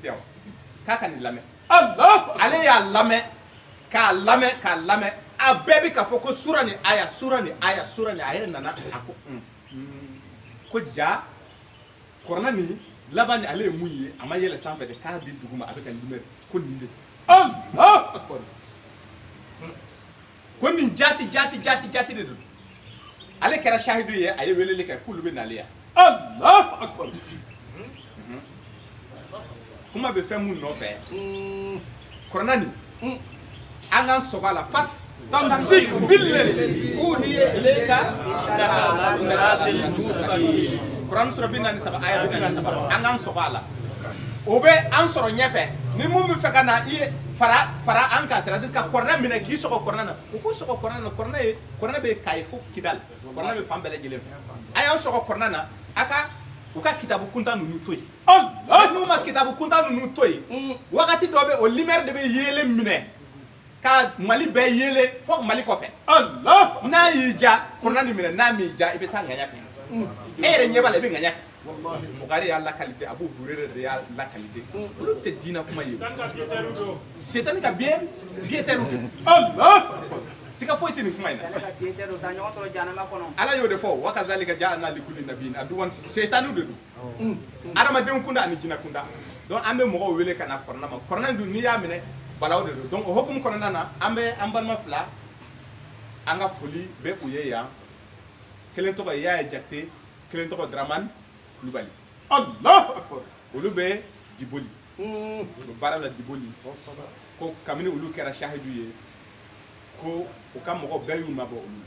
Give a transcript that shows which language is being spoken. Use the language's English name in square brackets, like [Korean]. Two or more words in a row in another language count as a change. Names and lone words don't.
[Bambara] yan k'a ka nin lamɛn ale y'a lamɛn k'a lamɛn a bɛɛ bɛ k'a fɔ ko sura ni aya a yɛrɛ nana a ko ja kɔrɔna nin laban ni ale ye mun ye a ma yɛlɛ sanfɛ de k'a di dugu ma a bɛ ka nin ko nin de ko nin jati de don ale kɛra shahidu ye a ye weleli kɛ k'olu bɛ nale yan kuma bɛ fɛn mun nɔfɛ kɔrɔna nin an k'an sɔgɔ a la [Arabic] فاستمسك بالذي أوحي إليك [Bambara] Quran sura 47 aya 47 an k'an sɔgɔ a la o bɛ an sɔrɔ ɲɛfɛ ni mun bɛ fɛ ka na i ye fara an kan c'est-à-dire ka kɔrɔna minɛ k'i sɔgɔ kɔrɔna na u k'u sɔgɔ kɔrɔna na kɔrɔna bɛ Kayi fo Kidal kɔrɔna bɛ fan bɛɛ lajɛlen fɛ a y'an sɔgɔ kɔrɔna na u ka kitabu kuntan ninnu to yen n'u ma kitabu kuntan ninnu to yen wagati dɔ bɛ o lumière de bɛ yeelen minɛ ka Mali bɛɛ yeelen fo Mali kɔfɛ n'a y'i ja kɔrɔna nin minɛ n'a m'i ja i bɛ taa ŋaɲa fɛ e yɛrɛ ɲɛ b'a la i bɛ ŋaɲa fɛ Bukari y'a lakalite Abu Hurayra de y'a lakalite olu tɛ diinɛ kuma ye Setani ka biɲɛtɛriw siga foyi tɛ nin kuma in na Ala y'o de fɔ [Arabic] وكذلك جعلنا لكل نبي [Bambara] aduwwan Setaniw de don adamadenw kunda ani jinɛ kunda donc an bɛ mɔgɔw wele ka na kɔrɔna ma kɔrɔna dun n'i y'a minɛ balaw de don donc o hukumu kɔnɔna na an bɛ an balima fila an ka foli bɛ u ye yan kelen tɔgɔ ye Yaya Jakite kelen tɔgɔ Dramane Kulubali olu bɛ Diboli u bɛ baara la Diboli ko kabini olu kɛra shahidu ye ko u ka mɔgɔ bɛɛ y'u mabɔ olu la.